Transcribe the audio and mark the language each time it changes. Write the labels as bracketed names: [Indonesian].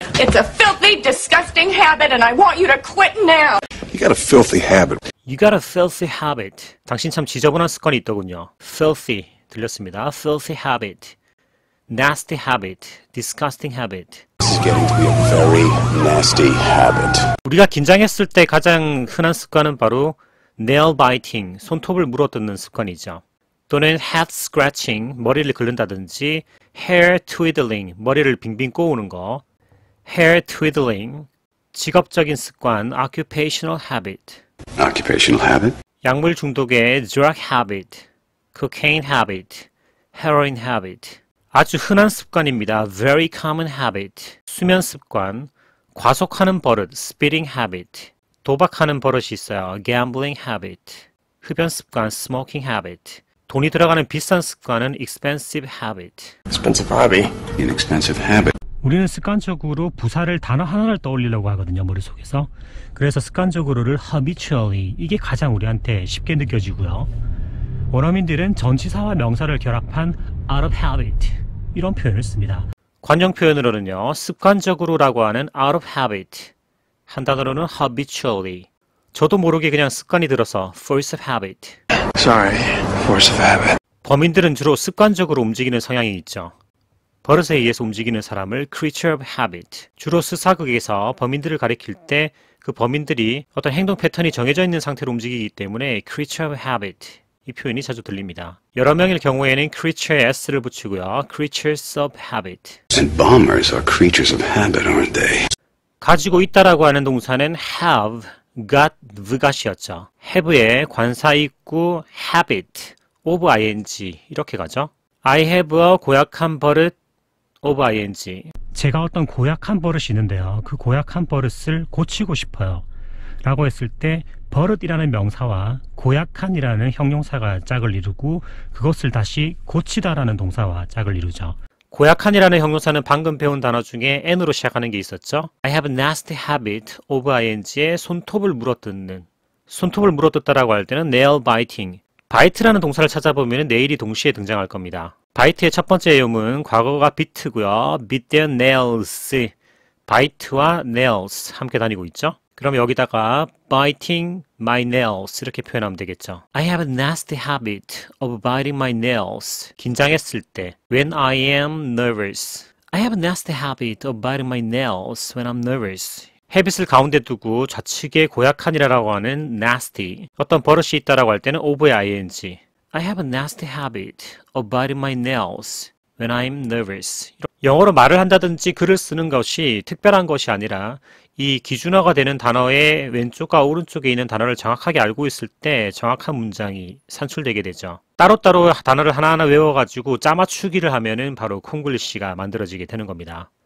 [English] It's a filthy, disgusting habit and I want you to quit now. You got a filthy habit. You got a filthy habit. [Korean] 당신 참 지저분한 습관이 있더군요. filthy 들렸습니다. [English] filthy habit, nasty habit, disgusting habit. This is getting to be a very nasty habit. [Korean] 우리가 긴장했을 때 가장 흔한 습관은 바로 nail biting, 손톱을 물어뜯는 습관이죠. 또는 head scratching, 머리를 긁는다든지 hair twiddling, 머리를 빙빙 꼬우는 거. hair twiddling, 직업적인 습관, occupational habit. [English] Occupational habit? [Korean] 약물 중독의 drug habit, cocaine habit, heroin habit. 아주 흔한 습관입니다. very common habit. 수면 습관, 과속하는 버릇, speeding habit. 도박하는 버릇이 있어요. gambling habit. 흡연 습관, smoking habit. 돈이 들어가는 비싼 습관은 expensive habit. [English] Expensive hobby. Inexpensive habit. [Korean] 우리는 습관적으로 부사를 단어 하나를 떠올리려고 하거든요, 머릿속에서. 그래서 습관적으로를 habitually, 이게 가장 우리한테 쉽게 느껴지고요. 원어민들은 전치사와 명사를 결합한 out of habit, 이런 표현을 씁니다. 관용 표현으로는요, 습관적으로라고 하는 out of habit, 한 단어로는 habitually. 저도 모르게 그냥 습관이 들어서 force of habit. [English] Sorry, force of habit. [Korean] 범인들은 주로 습관적으로 움직이는 성향이 있죠. 버릇에 의해서 움직이는 사람을 creature of habit. 주로 스사극에서 범인들을 가리킬 때 그 범인들이 어떤 행동 패턴이 정해져 있는 상태로 움직이기 때문에 creature of habit. 이 표현이 자주 들립니다. 여러 명일 경우에는 creature에 s를 붙이고요. [English] creatures of habit. And bombers are creatures of habit, aren't they? [Korean] 가지고 있다라고 하는 동사는 have, got, got이었죠. have에 관사 있고 habit, of ing 이렇게 가죠. [English] I have a [Korean] 고약한 버릇 [English] of ing. [Korean] 제가 어떤 고약한 버릇이 있는데요. 그 고약한 버릇을 고치고 싶어요. 라고 했을 때 버릇이라는 명사와 고약한이라는 형용사가 짝을 이루고 그것을 다시 고치다라는 동사와 짝을 이루죠. 고약한이라는 형용사는 방금 배운 단어 중에 N으로 시작하는 게 있었죠. [English] I have a nasty habit of ing에 [Korean] 손톱을 물어뜯는. 손톱을 물어뜯다라고 할 때는 nail biting. bite라는 동사를 찾아보면 내일이 동시에 등장할 겁니다. bite의 첫 번째 의음은 과거가 bit고요. bit their nails. bite와 nails 함께 다니고 있죠. 그럼 여기다가 biting my nails 이렇게 표현하면 되겠죠. [English] I have a nasty habit of biting my nails. [Korean] 긴장했을 때 [English] when I am nervous. I have a nasty habit of biting my nails when I'm nervous. [Korean] habit을 가운데 두고 좌측에 고약한이라고 하는 nasty, 어떤 버릇이 있다라고 할 때는 of의 ing. [English] I have a nasty habit of biting my nails when I'm nervous. [Korean] 영어로 말을 한다든지 글을 쓰는 것이 특별한 것이 아니라 이 기준어가 되는 단어의 왼쪽과 오른쪽에 있는 단어를 정확하게 알고 있을 때 정확한 문장이 산출되게 되죠. 따로따로 단어를 하나하나 외워가지고 짜맞추기를 하면은 바로 콩글리시가 만들어지게 되는 겁니다.